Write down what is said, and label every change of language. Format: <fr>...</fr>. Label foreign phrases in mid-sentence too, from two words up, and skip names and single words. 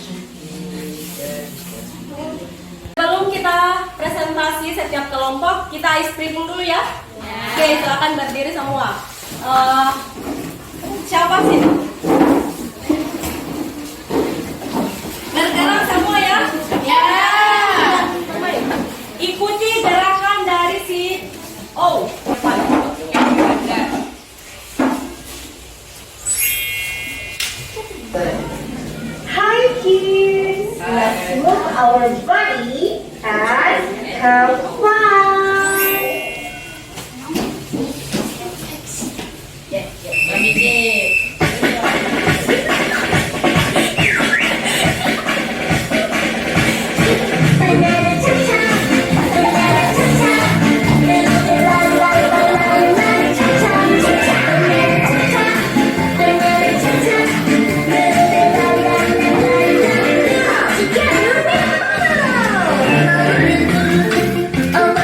<id>Sebelum kita presentasi setiap kelompok, kita</id> <en>ice breaking</en> <id>dulu ya. Oke, silakan berdiri semua. Siapa sih? Bergerak semua ya. Ya. Ikuti gerakan dari si O.</id> <en>Hi kids, let's move our body and have fun. Banana cha-cha, banana cha-cha, la la la la la, banana cha-cha, cha-cha, banana cha-cha, banana cha-cha, la la la la la la. Together now!</en>